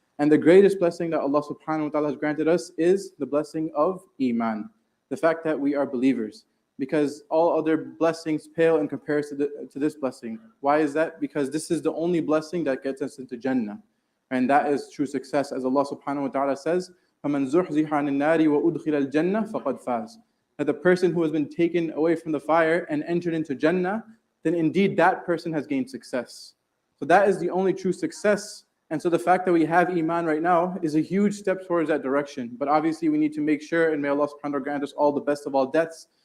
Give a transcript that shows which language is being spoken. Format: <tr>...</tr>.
<en>And the greatest blessing that Allah subhanahu wa ta'ala has granted us is the blessing of Iman. The fact that we are believers. Because all other blessings pale in comparison to this blessing. Why is that? Because this is the only blessing that gets us into Jannah. And that is true success.</en> <ar>As Allah subhanahu wa ta'ala says, فَمَنْ زُحْزِحَ عَنِ النَّارِ وَأُدْخِلَ الْجَنَّةِ فَقَدْ فَازَ.</ar> <en>That the person who has been taken away from the fire and entered into Jannah, then indeed that person has gained success. So that is the only true success. And so the fact that we have Iman right now is a huge step towards that direction. But obviously we need to make sure, and may Allah subhanahu wa ta'ala grant us all the best of all deaths,</en>